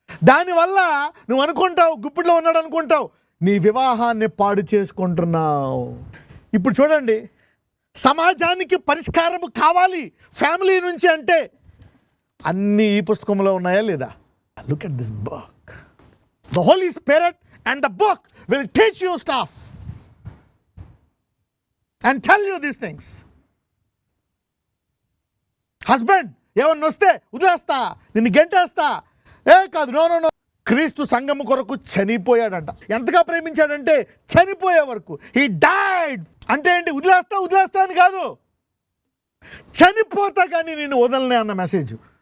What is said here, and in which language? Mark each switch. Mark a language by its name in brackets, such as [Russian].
[Telugu] దానివల్ల నువ్వు అనుకుంటావు గుప్పిట్లో ఉన్నాడు అనుకుంటావు, నీ వివాహాన్ని పాడు చేసుకుంటున్నావు. ఇప్పుడు చూడండి, సమాజానికి పరిష్కారం కావాలి ఫ్యామిలీ నుంచి అంటే అన్నీ ఈ పుస్తకంలో ఉన్నాయా లేదా? [English] Look at this book. The Holy Spirit and the book will teach you stuff and tell you these things. [Telugu] Husband, ఏమన్నా వస్తే వదిలేస్తా, నిన్ను గెంటేస్తా. కాదు, [English] No no no. [Telugu] క్రీస్తు సంఘము కొరకు చనిపోయాడంట. ఎంతగా ప్రేమించాడంటే చనిపోయే వరకు. [English] He died. [Telugu] అంటే ఏంటి? వదిలేస్తా అని కాదు, చనిపోతా కానీ నేను వదలనే అన్న మెసేజ్.